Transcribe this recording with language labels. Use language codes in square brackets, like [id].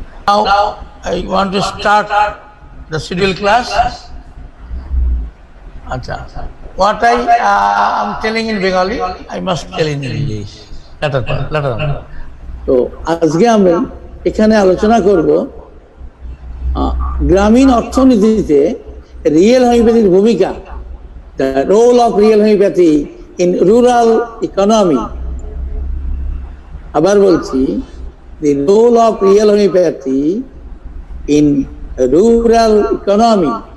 [en] Now I want to start the scheduled class. Acha. What I am telling in Bengali, I must tell in English. Later on. [bn] তো আজকে আমরা এখানে আলোচনা করব গ্রামীণ অর্থনীতিতে রিয়েল হোমিওপ্যাথির ভূমিকা, [en] the role of real homeopathy in rural economy. [bn] আবার বলছি, [en] the role of real homeopathy in rural economy.